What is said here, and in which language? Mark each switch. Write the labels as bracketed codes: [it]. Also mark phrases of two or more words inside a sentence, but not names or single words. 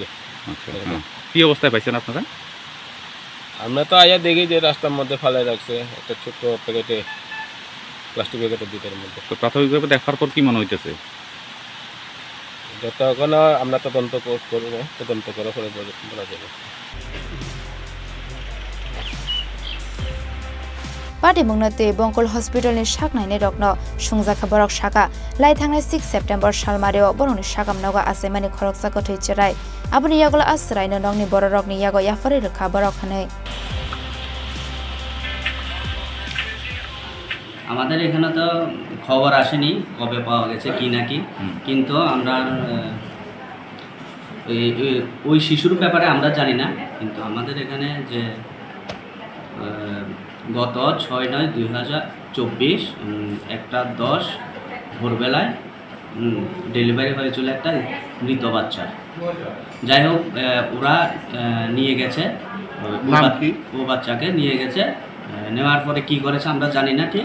[bn] কি অবস্থায় পাইছেন আপনারা আমরা তো আয়া দেখি যে রাস্তার মধ্যে ফালাই রাখছে একটা ছোট প্যাকেটে প্লাস্টিক প্যাকেটের ভিতরের মধ্যে তো প্রাথমিকভাবে দেখার পর কি মনে হইতেছে যতক্ষণ আমরা তদন্ত করে পরে বলা যাবে [trp] Patimungna te Bongkul Hospital ni shaknai ne rokno sungjaka borok shaka lai thangnai 6 September salmareo boroni shakam noga asemani khoroksa kothai cherai aboni yagolo asrai no nongni bororokni yago yafari rekha borok hanai [bn] আমাদের এখানে তো খবর আসেনি কবে পাওয়া গেছে কি নাকি কিন্তু আমরা ওই শিশুর ব্যাপারে আমরা জানি না কিন্তু আমাদের এখানে যে গত 6/9/2024 1:10 ভোরবেলায় ডেলিভারি হয়েছিল একটা মৃত বাচ্চা যাই হোক ওরা নিয়ে গেছে ও বাচ্চাকে নিয়ে গেছে নেওয়ার পরে কি করেছে আমরা জানি না ঠিক